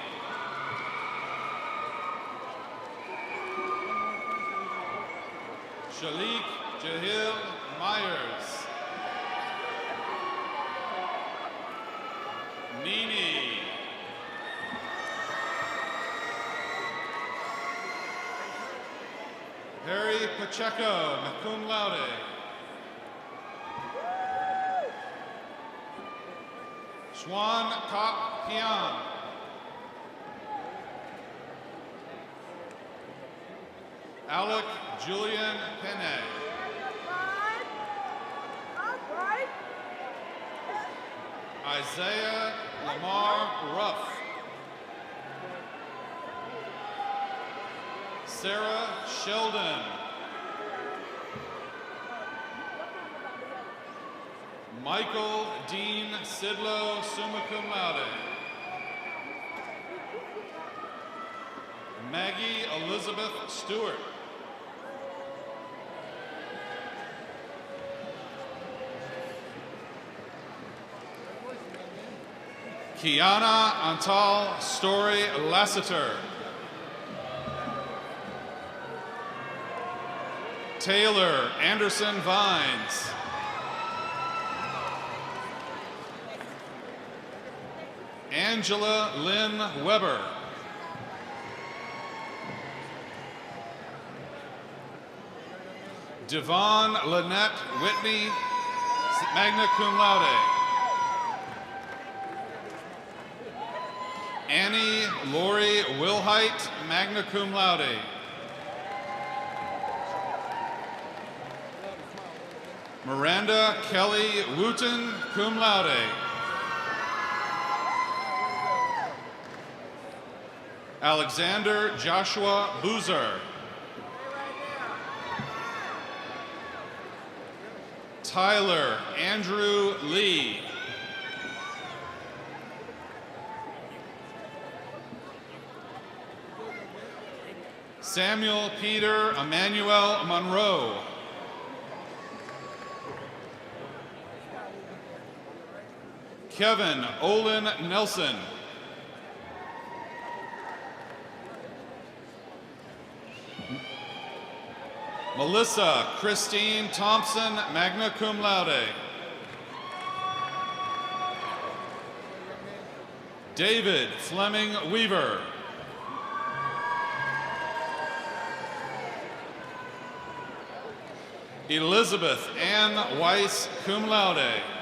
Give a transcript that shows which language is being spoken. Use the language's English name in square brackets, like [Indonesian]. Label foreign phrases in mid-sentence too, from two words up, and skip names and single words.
[English] Shalik Jahil Myers. Nini. Harry Pacheco, [Latin] cum laude. [English] Swan Kop Pian. Alec Julian Penne. Isaiah Lamar Ruff. Sarah Sheldon. Michael Dean Sidlow, [Latin] summa cum laude. [English] Maggie Elizabeth Stewart. Kiana Antal Story Lassiter. Taylor Anderson Vines. Angela Lynn Weber. Devon Lynette Whitney, [Latin] magna cum laude. [English] Annie Lori Wilhite, [Latin] magna cum laude. [English] Miranda Kelly Wooten, [Latin] cum laude. [English] Alexander Joshua Boozer. Tyler Andrew Lee. Samuel Peter Emmanuel Monroe. Kevin Olin Nelson. Melissa Christine Thompson, [Latin] magna cum laude. [English] David Fleming Weaver. Elizabeth Ann Weiss, [Latin] cum laude.